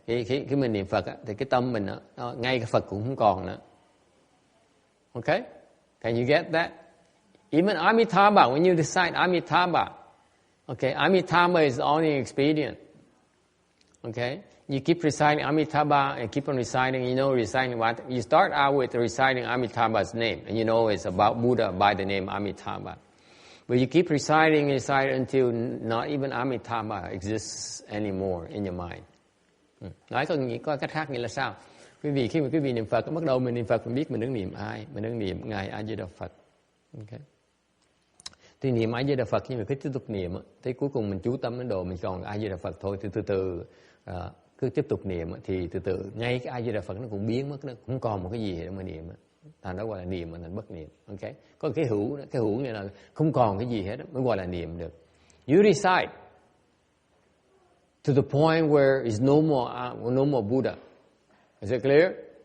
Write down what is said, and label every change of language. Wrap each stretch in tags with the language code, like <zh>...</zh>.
<vi>Khi mình niệm Phật thì cái tâm mình ngay cái Phật cũng không còn nữa.</vi> <en>Okay? Can you get that? Even Amitabha, when you recite Amitabha, okay, Amitabha is only expedient. Okay? You keep reciting Amitabha and keep on reciting, reciting what? You start out with reciting Amitabha's name, and you know it's about Buddha by the name Amitabha. But you keep reciting until not even Amitabha exists anymore in your mind.</en> <vi>Nói có cách khác nghĩa là sao? Quý vị khi mà quý vị niệm Phật, bắt đầu mình niệm Phật, mình biết mình đang niệm ai? Mình đang niệm Ngài A Di Đà Phật. Okay. Thì niệm A Di Đà Phật nhưng mà cứ tiếp tục niệm, tới cuối cùng mình chú tâm đến độ mình còn A Di Đà Phật thôi, thì từ từ cứ tiếp tục niệm thì từ từ ngay cái A Di Đà Phật nó cũng biến mất, nó cũng còn một cái gì để mà niệm. Thành đó gọi là niệm mà thành bất niệm. Okay. Có cái hữu nghĩa là không còn cái gì hết mới gọi là niệm được.</vi> <en>You recite to the point where is no more Buddha. Is it clear?</en>